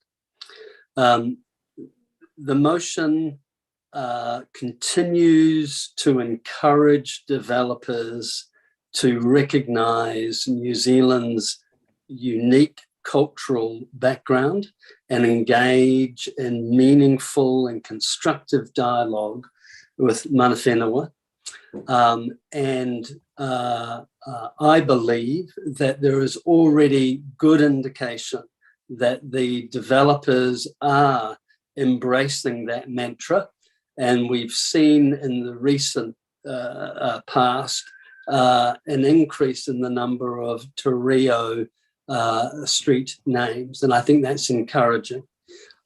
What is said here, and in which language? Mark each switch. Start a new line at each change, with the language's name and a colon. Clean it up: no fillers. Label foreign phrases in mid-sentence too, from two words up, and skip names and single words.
English: The motion continues to encourage developers to recognise New Zealand's unique cultural background and engage in meaningful and constructive dialogue with
Māori: mana whenua.
English: I believe that there is already good indication that the developers are embracing that mantra, and we've seen in the recent past an increase in the number of Torrio street names, and I think that's encouraging.